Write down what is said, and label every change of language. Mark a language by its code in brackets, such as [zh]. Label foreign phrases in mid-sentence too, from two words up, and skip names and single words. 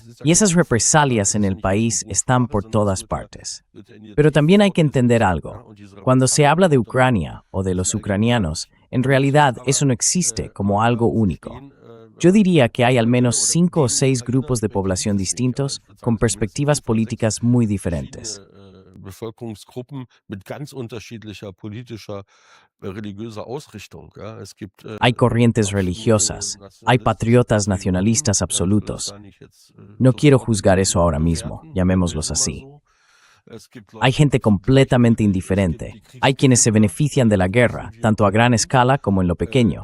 [es] Y esas represalias en el país están por todas partes. Pero también hay que entender algo. Cuando se habla de Ucrania o de los ucranianos, en realidad eso no existe como algo único. Yo diría que hay al menos 5 o 6 grupos de población distintos con perspectivas políticas muy diferentes. [de] Bevölkerungsgruppen mit ganz unterschiedlicher politischer, religiöser Ausrichtung. [es] Hay corrientes religiosas, hay patriotas nacionalistas absolutos. No quiero juzgar eso ahora mismo, llamémoslos así. Hay gente completamente indiferente. Hay quienes se benefician de la guerra, tanto a gran escala como en lo pequeño.